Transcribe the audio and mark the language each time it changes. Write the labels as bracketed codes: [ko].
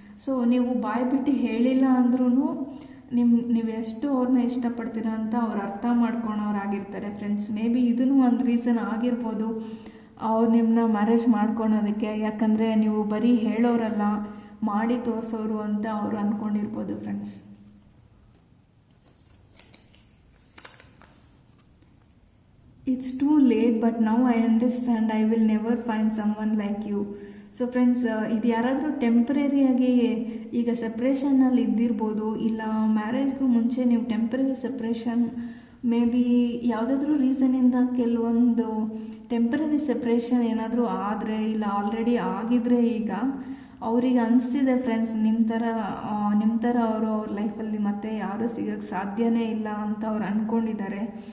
[kn] So ನೀವು ಬಾಯಿ ಬಿಟ್ಟು ಹೇಳಿಲ್ಲ ಅಂದ್ರೂ ನೀವು ಎಷ್ಟು ಅವ್ರನ್ನ ಇಷ್ಟಪಡ್ತೀರಾ ಅಂತ ಅವ್ರು ಅರ್ಥ ಮಾಡ್ಕೊಳೋರಾಗಿರ್ತಾರೆ ಫ್ರೆಂಡ್ಸ್. ಮೇ ಬಿ ಇದೂ ಒಂದು ರೀಸನ್ ಆಗಿರ್ಬೋದು ಅವ್ರು ನಿಮ್ಮನ್ನ ಮ್ಯಾರೇಜ್ ಮಾಡ್ಕೊಳೋದಕ್ಕೆ. ಯಾಕಂದರೆ ನೀವು ಬರೀ ಹೇಳೋರಲ್ಲ, ಮಾಡಿ ತೋರಿಸೋರು ಅಂತ ಅವ್ರು ಅಂದ್ಕೊಂಡಿರ್ಬೋದು friends. [en] It's too late, but now I understand I will never find someone like you. [kn] So friends, ಇದು ಯಾರಾದರೂ ಟೆಂಪ್ರರಿಯಾಗಿ ಈಗ ಸಪ್ರೇಷನಲ್ಲಿ ಇದ್ದಿರ್ಬೋದು, ಇಲ್ಲ ಮ್ಯಾರೇಜ್ಗೂ ಮುಂಚೆ ನೀವು ಟೆಂಪ್ರರಿ ಸಪ್ರೇಷನ್ ಮೇ ಬಿ ಯಾವುದಾದ್ರೂ ರೀಸನಿಂದ ಕೆಲವೊಂದು ಟೆಂಪ್ರರಿ ಸಪ್ರೇಷನ್ ಏನಾದರೂ ಆದರೆ ಇಲ್ಲ ಆಲ್ರೆಡಿ ಆಗಿದ್ರೆ ಈಗ ಅವ್ರಿಗೆ ಅನಿಸ್ತಿದೆ ಫ್ರೆಂಡ್ಸ್, ನಿಮ್ಮ ಥರ ಅವರು ಅವ್ರ ಲೈಫಲ್ಲಿ ಮತ್ತೆ ಯಾರೂ ಸಿಗೋಕ್ಕೆ ಸಾಧ್ಯನೇ ಇಲ್ಲ ಅಂತ ಅವ್ರು ಅಂದ್ಕೊಂಡಿದ್ದಾರೆ.